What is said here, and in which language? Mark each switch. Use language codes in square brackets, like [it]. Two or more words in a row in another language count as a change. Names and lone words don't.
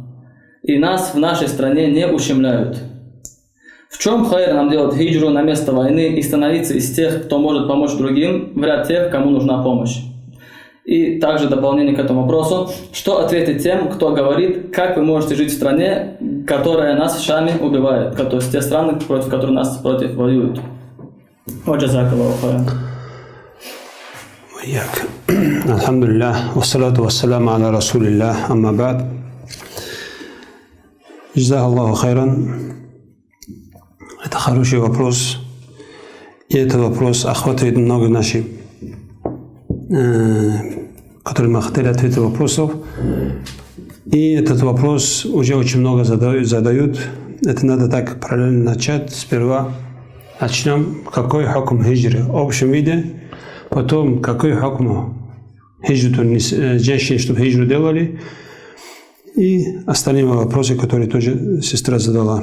[ru] И нас в нашей стране не ущемляют. В чем хайр нам делать хиджру на место войны и становиться из тех, кто может помочь другим, в ряд тех, кому нужна помощь? И также дополнение к этому вопросу, что ответить тем, кто говорит, как вы можете жить в стране, которая нас в Шаме убивает, то есть те страны, против которых нас воюют. [ar] الحمد لله والصلاة والسلام على رسول الله أما بعد. جزاه الله خيرا. [ru] Это хороший вопрос. И этот вопрос охватывает много наших, которые мы хотели ответить вопросов. И этот вопрос уже очень много задают. Это надо так параллельно начать. Сперва начнем, какой хукм хиджры в общем виде, потом какой хукм хиджру женщины, чтобы хиджру делали, и остальные вопросы, которые тоже сестра задала.